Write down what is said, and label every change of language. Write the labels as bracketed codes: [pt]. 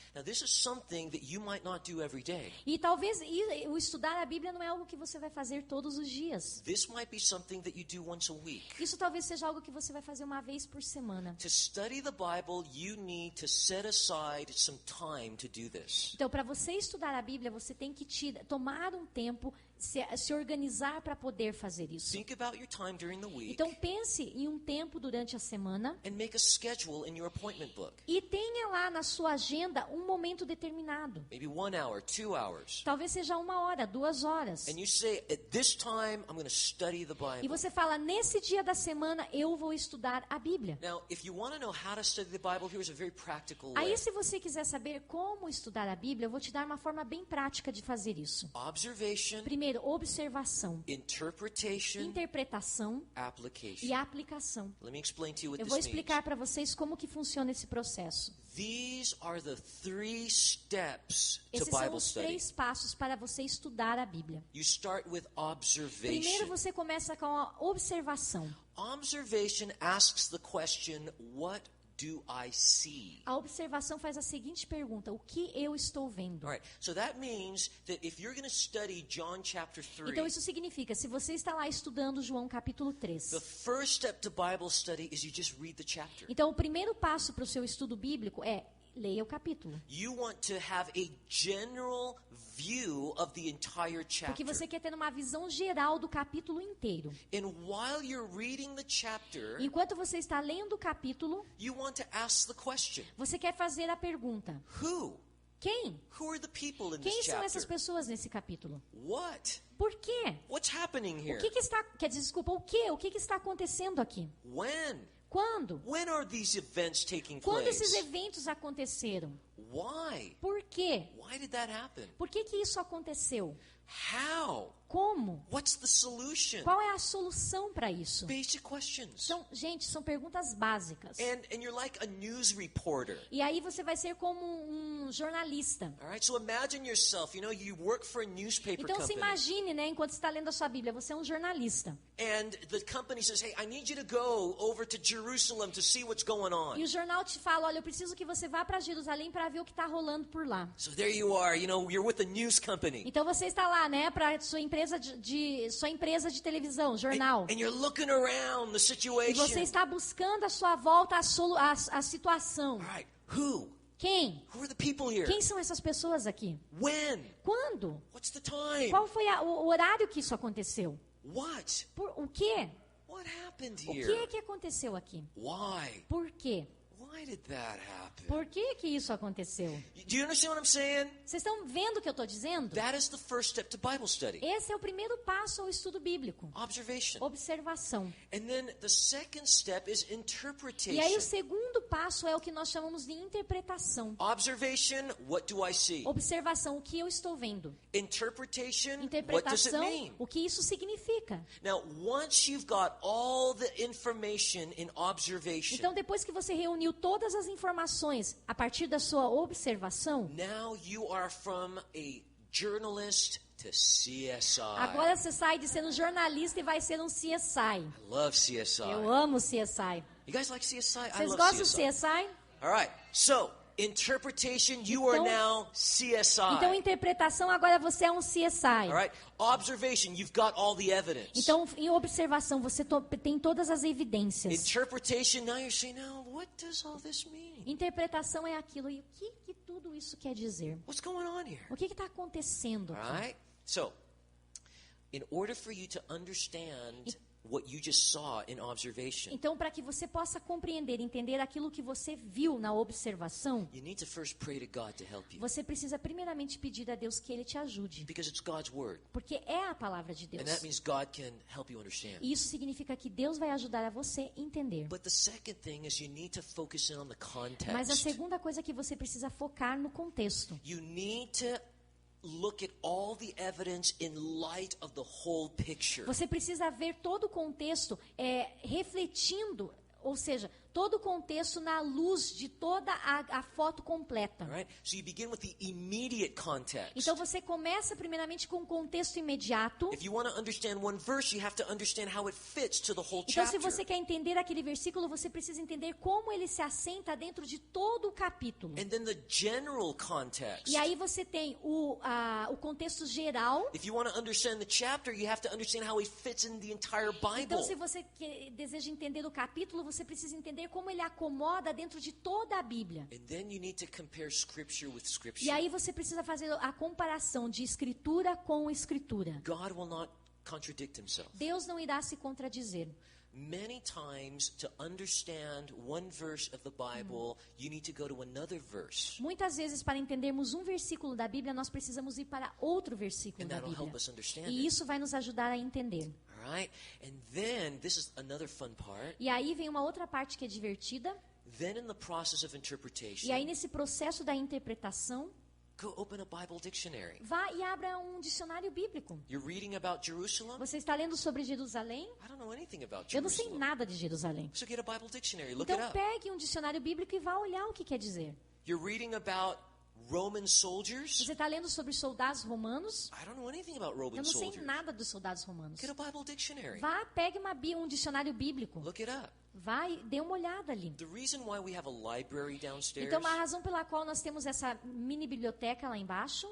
[en] Now this is something that you might not do every day. [pt] E talvez o estudar a Bíblia não é algo que você vai fazer todos os dias. [en] This might be something that you do once a week. [pt] Isso talvez seja algo que você vai fazer uma vez por semana. [en] To study the Bible, you need to set aside some time to do this. [pt] Então, para você estudar a Bíblia, você tem que tomar um tempo, se organizar para poder fazer isso. [en] Think about your time during the week [pt] Então, pense em um tempo durante a semana [en] and make a schedule in your appointment book. [pt] e tenha lá na sua agenda um momento determinado. [en] Maybe 1 hour, 2 hours. [pt] Talvez seja 1 hora, 2 horas. [en] And you say, at this time, I'm going to study the [pt] E [en] Bible. [pt] você fala, nesse dia da semana eu vou estudar a Bíblia. [en] Now, if you want to know how to study the Bible, here's a very practical way. [pt] Aí, se você quiser saber como estudar a Bíblia, eu vou te dar uma forma bem prática de fazer isso. [en] Observation, [pt] Primeiro, observação, [en] interpretation, [pt] interpretação [en] application. [pt] e aplicação. [en] Let me explain to you what [pt] Eu [en] this [pt] vou [en] means. [pt] explicar para vocês como que funciona esse processo. [en] These are the 3 steps to [pt] Esses são [en] Bible [pt] os [en] study. [pt] 3 passos para você estudar a Bíblia. [en] You start with [pt] Primeiro [en] observation. [pt] você começa com a observação. [en] Observation asks the question, what do I see? [pt] A observação faz a seguinte pergunta: o que eu estou vendo? [en] All right, so that means that if you're going to study John chapter 3, [pt] Então isso significa, se você está lá estudando João capítulo [en] the [pt] 3, [en] first step to Bible study is you just read the chapter. [pt] então o primeiro passo para o seu estudo bíblico é leia o capítulo. [en] You want to have a general view of the entire [pt] Porque [en] chapter. [pt] você quer ter uma visão geral do capítulo inteiro. [en] And while you're reading the chapter, [pt] Enquanto você está lendo o capítulo, [en] you want to ask the question, [pt] você quer fazer a pergunta: [en] who? [pt] quem? [en] Who are the people in [pt] Quem [en] this [pt] são essas [en] chapter? [pt] pessoas nesse capítulo? [en] What? [pt] Por quê? [en] What's happening [pt] O [en] here? [pt] que está, quer dizer, desculpa, o quê? O que está acontecendo aqui? [en] When? [pt] Quando? [en] When are these events taking [pt] Quando esses [en] place? [pt] eventos aconteceram? [en] Why? [pt] Por quê? [en] Why did that happen? [pt] Por que isso aconteceu? [en] How? [pt] Como? [en] What's the solution? [pt] Qual é a solução para isso? [en] Basic questions. [pt] Gente, são perguntas básicas. [en] And you're like a news reporter. [pt] E aí você vai ser como um jornalista. [en] All right, so imagine yourself, you work for a newspaper [pt] Então se [en] company. [pt] imagine, né, enquanto você está lendo a sua Bíblia, você é um jornalista. [en] And the company says, hey, I need you to go over to Jerusalem to see what's going on. [pt] E o jornal te fala, olha, eu preciso que você vá para Jerusalém para ver o que está rolando por lá. [en] So there you are, you're with a news company. [pt] Então você está lá, né, para sua empresa de televisão, jornal. [en] And you're looking around the [pt] E [en] situation. [pt] você está buscando à sua volta a situação. [en] All right, who? [pt] Quem? [en] Who are the people here? [pt] Quem são essas pessoas aqui? [en] When? [pt] Quando? [en] What's the time? [pt] Qual foi o horário que isso aconteceu? [en] What? [pt] O quê? [en] What happened [pt] O que [en] here? [pt] é que aconteceu aqui? [en] Why? [pt] Por quê? [en] Why did that happen? [pt] Por que que isso aconteceu? [en] Do you understand what I'm saying? [pt] Vocês estão vendo o que eu estou dizendo? [en] That is the first step to Bible study. [pt] Esse é o primeiro passo ao estudo bíblico. [en] Observation. [pt] Observação. [en] And then the second step is [pt] E aí o [en] interpretation. [pt] segundo passo é o que nós chamamos de interpretação. [en] Observation, what do I see? [pt] Observação, o que eu estou vendo. [en] Interpretation, what does it [pt] Interpretação, [en] mean? [pt] o que isso significa. [en] Now, once you've got all the information in observation, [pt] Então, depois que você reuniu todas as informações a partir da sua observação, [en] now you are from a journalist to CSI. [pt] agora você sai de ser um jornalista e vai ser um CSI. [en] I love CSI. [pt] Eu amo CSI. [en] You guys like CSI? I [pt] Vocês [en] love [pt] gostam do [en] CSI. [pt] CSI? [en] All right. So, interpretation, you are [pt] Então- [en] now CSI. [pt] Então, interpretação, agora você é um CSI. [en] All right. Observation, you've got all the evidence. [pt] Então, em observação, você tem todas as evidências. [en] Interpretation, now you're saying, now, what does all this mean? [pt] Interpretação é aquilo. E o que tudo isso quer dizer? [en] What's going on here? [pt] O que está acontecendo [en] All [pt] aqui? [en] right. So, in order for you to understand what you just saw in observation, [pt] Então, para que você possa compreender, entender aquilo que você viu na observação, [en] you need to first pray to God to help you. [pt] você precisa primeiramente pedir a Deus que Ele te ajude. [en] Because it's God's word. [pt] Porque é a palavra de [en] And [pt] Deus. [en] that means God can help you understand. [pt] E isso significa que Deus vai ajudar a você entender. [en] But the second thing is you need to focus in on the context. [pt] Mas a segunda coisa que você precisa focar no contexto. [en] You need to look at all the evidence in light of the whole picture. [pt] Você precisa ver todo o contexto refletindo, ou seja, todo o contexto na luz de toda a foto completa. [en] All right? So you begin with the immediate context. [pt] Então você começa primeiramente com o contexto imediato. [en] If you want to understand one verse, you have to understand how it fits to the whole [pt] Então, se [en] chapter. [pt] você quer entender aquele versículo, você precisa entender como ele se assenta dentro de todo o capítulo. [en] And then the general context. [pt] E aí você tem o contexto geral. [en] If you want to understand the chapter, you have to understand how it fits in the entire Bible. [pt] Então, se você deseja entender o capítulo, você precisa entender como ele acomoda dentro de toda a Bíblia. [en] And then you need to compare scripture with scripture. [pt] E aí você precisa fazer a comparação de escritura com escritura. [en] God will not contradict himself. [pt] Deus não irá se contradizer. [en] Many times, to understand one verse of the Bible, you need to go to another verse. [pt] Muitas vezes, para entendermos um versículo da Bíblia, nós precisamos ir para outro versículo [en] And [pt] da [en] that'll help [pt] Bíblia. [en] us understand [pt] E [en] it. [pt] isso vai nos ajudar a entender. [en] All right? And then, this is another fun part. [pt] E aí vem uma outra parte que é divertida. [en] Then, in the process of [pt] E aí, [en] interpretation, [pt] nesse processo da interpretação, [en] go open a Bible dictionary. [pt] vá e abra um dicionário bíblico. [en] You're reading about Jerusalem? [pt] Você está lendo sobre Jerusalém? [en] I don't know anything about [pt] Eu não sei [en] Jerusalem. [pt] nada de Jerusalém. [en] So get a Bible dictionary, look [pt] Então [en] it up. [pt] pegue um dicionário bíblico e vá olhar o que quer dizer. [en] You're reading about Roman soldiers? [pt] Você está lendo sobre soldados romanos? [en] I don't know anything about Roman [pt] Eu não sei [en] soldiers. [pt] nada dos soldados romanos. [en] Get a Bible dictionary. [pt] Vá, pegue um dicionário bíblico. [en] Look it up. [pt] Vá e dê uma olhada ali. [en] The reason why we have a library downstairs [pt] Então, a razão pela qual nós temos essa mini biblioteca lá embaixo